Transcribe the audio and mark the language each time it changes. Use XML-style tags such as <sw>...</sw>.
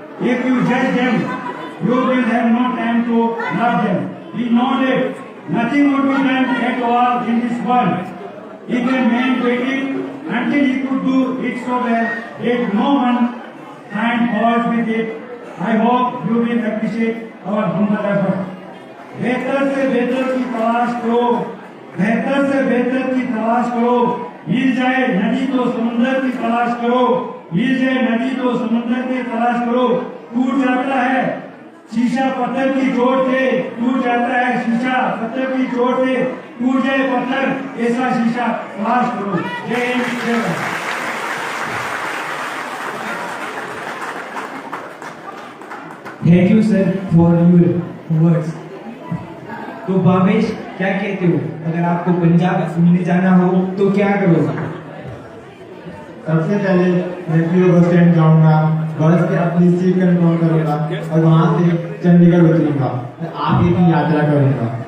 <en>If you judge them, you will have no time to love them. We know that nothing would be done at all in this world if a man waited until he could do it so well that no one find fault with it. I hope you will appreciate our humble effort.</en> <hi>बेहतर से बेहतर की तलाश करो, बेहतर से बेहतर की तलाश करो, मिल जाए नदी तो समुद्र की तलाश करो, मिल जाए नदी तो समुद्र की तलाश करो, टूट जाता है शीशा पत्थर की चोट से, टूट जाता है शीशा पत्थर की चोट से, टूट जाए पत्थर ऐसा शीशा तलाश करो। जय हिंद, जय Bharat.</hi> <en>Thank you sir for your words.</en> <hi>तो भावेश क्या कहते हो, अगर आपको पंजाब घूमने जाना हो तो क्या करोगे? सबसे पहले मैं पीओ बस स्टैंड जाऊंगा, बस पे अपनी सीट कंफर्म करूंगा और वहां से चंडीगढ़ उतरूंगा, आगे की यात्रा करूंगा।</hi>